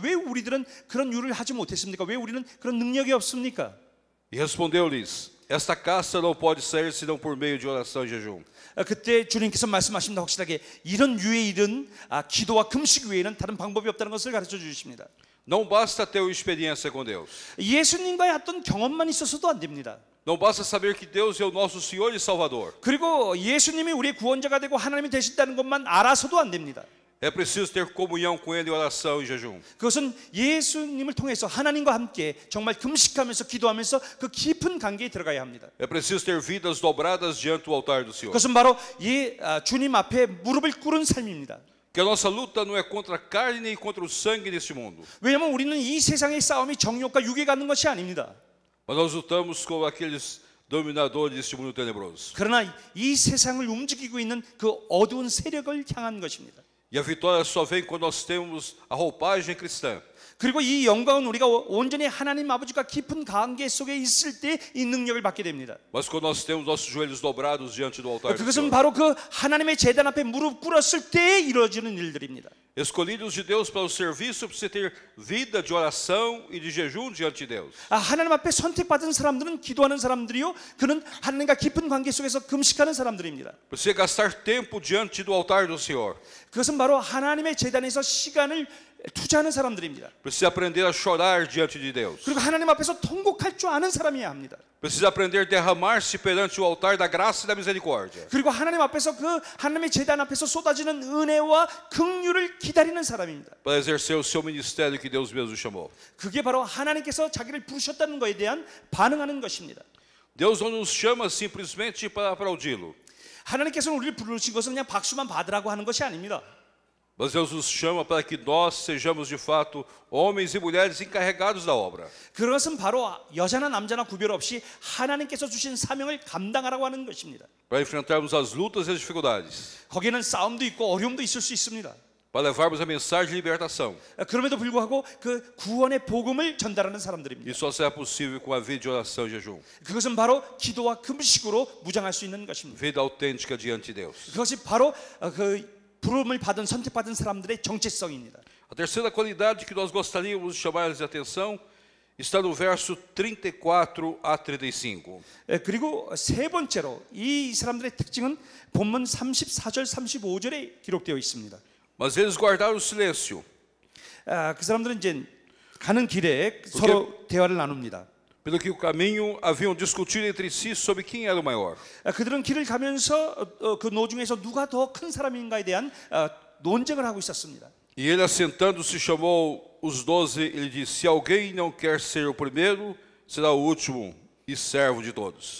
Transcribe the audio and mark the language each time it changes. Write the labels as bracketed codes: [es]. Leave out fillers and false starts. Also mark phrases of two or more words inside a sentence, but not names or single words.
[ko] 왜 우리들은 그런 일을 하지 못했습니까? 왜 우리는 그런 능력이 없습니까? [pt] E respondeu-lhes, esta caça não pode sair senão por meio de oração e jejum. [ko] 그때 주님께서 말씀하십니다. 확실하게 이런 유의 일은 기도와 금식 외에는 다른 방법이 없다는 것을 가르쳐 주십니다. [pt] Não basta ter uma experiência com Deus. [ko] 예수님과의 어떤 경험만 있어서도 안 됩니다. [pt] Não basta saber que Deus é o nosso Senhor e Salvador. [ko] 그리고 예수님이 우리의 구원자가 되고 하나님이 되신다는 것만 알아서도 안 됩니다. [pt] É preciso ter comunhão com Ele em oração e jejum. [ko] 그것은 예수님을 통해서 하나님과 함께 정말 금식하면서 기도하면서 그 깊은 관계에 들어가야 합니다. [pt] É preciso ter vidas dobradas diante do altar do Senhor. [ko] 그것은 바로 주님 앞에 무릎을 꿇은 삶입니다. [pt] Que a nossa luta não é contra a carne nem contra o sangue neste mundo. [ko] 왜냐하면 우리는 이 세상의 싸움이 정욕과 육에 갖는 것이 아닙니다. [pt] Mas nós lutamos com aqueles dominadores deste mundo tenebroso. [ko] 그러나 이 세상을 움직이고 있는 그 어두운 세력을 향한 것입니다. [pt] E a vitória só vem quando nós temos a roupagem cristã. [ko] 그리고 이 영광은 우리가 온전히 하나님 아버지가 깊은 관계 속에 있을 때 이 능력을 받게 됩니다. [pt] Mas quando nós temos nossos joelhos dobrados diante do altar do [ko] 그것은 [pt] Senhor. [ko] 바로 그 하나님의 제단 앞에 무릎 꿇었을 때 이루어지는 일들입니다. [pt] Escolhidos de Deus para o serviço, precisa ter vida de oração e de jejum diante de Deus. [ko] 하나님 앞에 선택받은 사람들은 기도하는 사람들이요, 그는 하나님과 깊은 관계 속에서 금식하는 사람들입니다. [pt] Precisa gastar tempo diante do altar do Senhor. [ko] 그것은 바로 하나님의 제단에서 시간을 투자하는 사람들입니다. [pt] Precisa aprender a chorar diante de Deus. [ko] 그리고 하나님 앞에서 통곡할 줄 아는 사람이어야 합니다. [pt] Precisa aprender a derramar-se perante o altar da graça e da misericórdia. [ko] 그리고 하나님 앞에서 그 하나님의 제단 앞에서 쏟아지는 은혜와 긍휼을 기다리는 사람입니다. [pt] Para exercer o seu ministério que Deus mesmo chamou. [ko] 그게 바로 하나님께서 자기를 부르셨다는 것에 대한 반응하는 것입니다. [pt] Deus não nos chama simplesmente para aplaudi-lo. [ko] 하나님께서는 우리를 부르신 것은 그냥 박수만 받으라고 하는 것이 아닙니다. [pt] Mas Deus nos chama para que nós sejamos de fato homens e mulheres encarregados da obra. [ko] 그것은 바로 여자나 남자나 구별 없이 하나님께서 주신 사명을 감당하라고 하는 것입니다. [pt] Para enfrentarmos as lutas e as dificuldades. [ko] 거기에는 싸움도 있고 어려움도 있을 수 있습니다. [pt] Para levarmos a mensagem de libertação. [ko] 그럼에도 불구하고 그 구원의 복음을 전달하는 사람들입니다. [pt] E só será possível com a vida de oração e jejum. [ko] 그것은 바로 기도와 금식으로 무장할 수 있는 것입니다. [pt] Vida autêntica diante de Deus. [ko] 그것이 바로 그 부름을 받은 선택받은 사람들의 정체성입니다. [pt] A terceira qualidade que nós gostaríamos de chamar-lhes a atenção está no verso 34 a 35. [ko] 그리고 세 번째로 이 사람들의 특징은 본문 34절 35절에 기록되어 있습니다. [pt] Mas eles guardaram o silêncio. [ko] 그 사람들은 이제 가는 길에 서로 대화를 나눕니다. [pt] Pelo que o caminho haviam discutido entre si sobre quem era o maior. [ko] 그들은 길을 가면서 그 노중에서 누가 더 큰 사람인가에 대한 논쟁을 하고 있었습니다. [pt] E ele assentando-se chamou os 12 e lhe disse: Se alguém não quer ser o primeiro, será o último e servo de todos.